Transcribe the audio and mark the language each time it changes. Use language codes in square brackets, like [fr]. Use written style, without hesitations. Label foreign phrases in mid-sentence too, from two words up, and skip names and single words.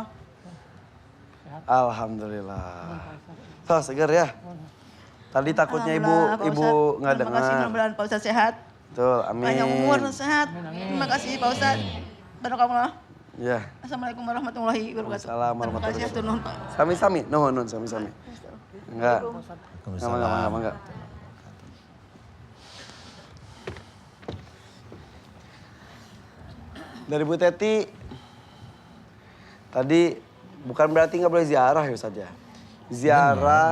[id] Alhamdulillah. Tuh seger ya. Tadi takutnya Ibu nggak Terima kasih, dengar. mudah-mudahan Pak Ustadz sehat. Betul, amin. Panjang umur dan sehat. Terima kasih Pak Ustadz. Barakallah. Ya. [ar] السلام عليكم ورحمة الله وبركاته. [id] Assalamualaikum Terima kasih [su] atur nuhun [id] Pak. [su] Sami-sami, nuhun sami-sami. [id] Enggak. Enggak. Dari Bu Teti, tadi bukan berarti nggak boleh ziarah ya saja. Ziarah